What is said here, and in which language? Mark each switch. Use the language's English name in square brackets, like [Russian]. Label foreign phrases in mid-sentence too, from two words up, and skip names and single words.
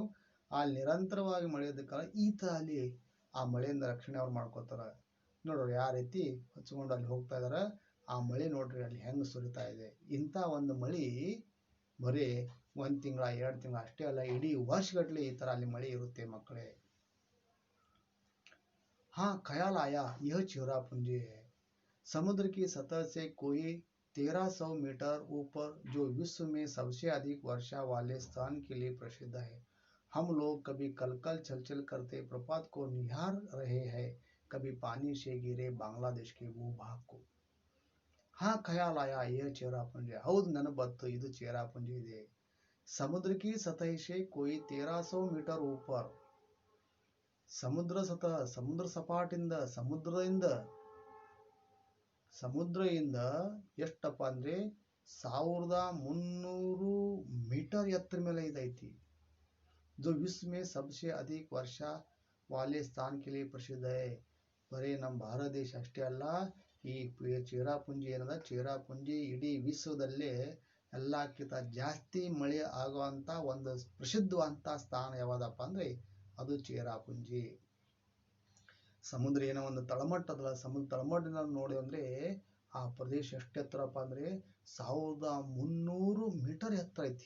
[Kannada] ಅಲ್ಲಿ ನಿರಂತರವಾಗಿ ಮಳೆಯೋದ ಕಾಲ ಈತ ಅಲ್ಲಿ ಆ ಮಳೆಯಿಂದ ರಕ್ಷಣೆ ಅವ್ರು ಮಾಡ್ಕೋತಾರೆ. ನೋಡ್ರಿ ಯಾವ ರೀತಿ ಹಚ್ಕೊಂಡು ಅಲ್ಲಿ ಹೋಗ್ತಾ ಇದಾರೆ. ಆ ಮಳೆ ನೋಡ್ರಿ ಅಲ್ಲಿ ಹೆಂಗೆ ಸುರಿತಾ ಇದೆ. ಇಂಥ ಒಂದು ಮಳೆ ಬರೀ 1 ತಿಂಗಳ 2 ತಿಂಗಳ ಅಷ್ಟೇ ಅಲ್ಲ, ಇಡೀ ವರ್ಷಗಟ್ಟಲೆ ಈ ತರ ಅಲ್ಲಿ ಮಳೆ ಇರುತ್ತೆ ಮಕ್ಕಳೇ. [Hindi] हाँ ख्याल आया यह चेरापुंजी है. समुद्र की सतह से कोई 1300 मीटर ऊपर जो विश्व में सबसे अधिक वर्षा वाले स्थान के लिए प्रसिद्ध है. हम लोग कभी कलकल छलछल करते प्रपात को निहार रहे हैं, कभी पानी से गिरे बांग्लादेश के भूभाग को. हाँ ख्याल आया यह [Kannada] चेरापुंजी. ಹೌದು ನನ್ ಬತ್ತು ಇದು ಚೇರಾಪುಂಜಿ ಇದೆ. [Hindi] समुद्र की सतह से कोई 1300 मीटर ऊपर, [Kannada] ಸಮುದ್ರ ಸಪಾಟಿಂದ ಸಮುದ್ರದಿಂದ ಎಷ್ಟಪ್ಪ ಅಂದ್ರೆ 1300 ಮೀಟರ್ ಎತ್ತರ ಮೇಲೆ ಇದೈತಿ. [Hindi] जो विश्व में सबसे अधिक वर्षा वाले स्थान के लिए प्रसिद्ध है. [Kannada] ಬರೀ ನಮ್ಮ ಭಾರತ ದೇಶ ಅಷ್ಟೇ ಅಲ್ಲ, ಈ ಚೇರಾಪುಂಜಿ ಏನದ, ಚೇರಾಪುಂಜಿ ಇಡೀ ವಿಶ್ವದಲ್ಲೇ ಎಲ್ಲಕ್ಕಿಂತ ಜಾಸ್ತಿ ಮಳೆ ಆಗುವಂತ ಒಂದು ಪ್ರಸಿದ್ಧವಂತ ಸ್ಥಾನ ಯಾವ್ದಪ್ಪ ಅಂದ್ರೆ ಅದು ಚೇರಾಪುಂಜಿ. ಸಮುದ್ರ ಏನೋ ಒಂದು ತಳಮಟ್ಟದ ಸಮುದ್ರ ತಳಮಟ್ಟದಿಂದ ನೋಡಿ ಅಂದ್ರೆ ಆ ಪ್ರದೇಶ ಎಷ್ಟು ಎತ್ತರಪ್ಪ ಅಂದ್ರೆ 1300 ಮೀಟರ್ ಎತ್ತರ ಐತಿ.